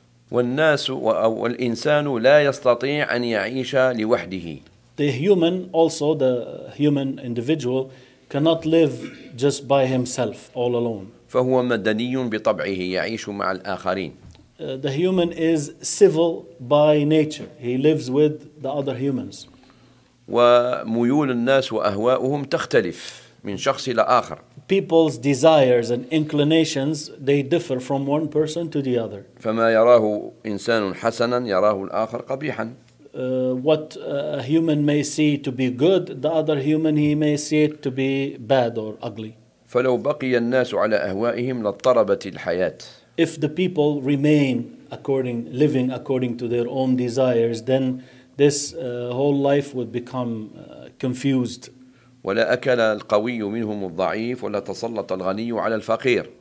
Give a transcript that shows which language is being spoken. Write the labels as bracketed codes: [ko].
[ar] والناس أو الإنسان لا يستطيع أن يعيش لوحده. [en] The human also, the human individual, cannot live just by himself, all alone. [ar] فهو مدني بطبعه يعيش مع الآخرين. [en] The human is civil by nature. He lives with the other humans. [ar] وميول الناس وأهواؤهم تختلف من شخص إلى آخر. [en] People's desires and inclinations, they differ from one person to the other. [ar] فما يراه إنسان حسنا يراه الآخر قبيحا. [en] What a human may see to be good, the other human he may see it to be bad or ugly. [ar] فلو بقي الناس على أهوائهم لاضطربت الحياة. [en] If the people remain according, living according to their own desires, then this whole life would become confused. [ar] ولا أكل القوي منهم الضعيف ولا تسلط الغني على الفقير.